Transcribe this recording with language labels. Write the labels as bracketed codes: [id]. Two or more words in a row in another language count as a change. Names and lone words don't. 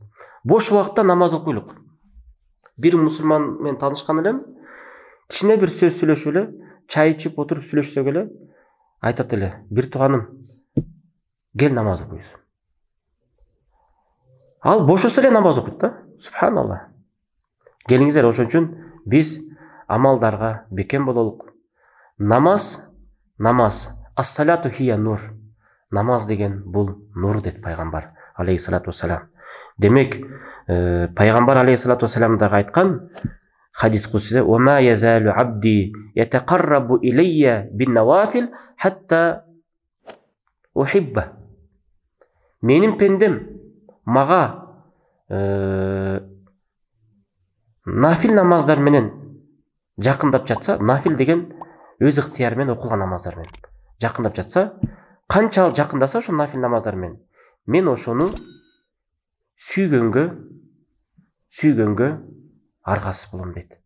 [ky] Бош убакытта намаз окуйлук. Бир мусулман менен таанышкан элем, кичине бир сөз сүйлөшүп эле, чай ичип отуруп сүйлөшсөк эле, айтат эле: "Бир тууганым, кел намаз окуйбуз." Ал бошосо эле намаз окуйт да. Субханаллах. Келиңиздер, ошон үчүн биз амалдарга бекем бололук. Намаз, [ar] الصلاة هي نور. [ky] Намаз деген бул нур дейт пайгамбар [ar] عليه الصلاة والسلام. [ky] Демек, пайгамбар [ar] عليه الصلاة والسلام [ky] дагы айткан хадис кудсиде: [ar] "وما يزال عبدي يتقرب إلي بالنوافل حتى أحبه." [ky] Менин пендем мага нафил намаздар менен жакындап жатса, нафил деген өз ыктыяры менен окулган намаздар менен жакындап жатса, канчалык жакындаса ошо нафил намаздар менен, мен ошону сүйгөнгө аргасыз болом дейт.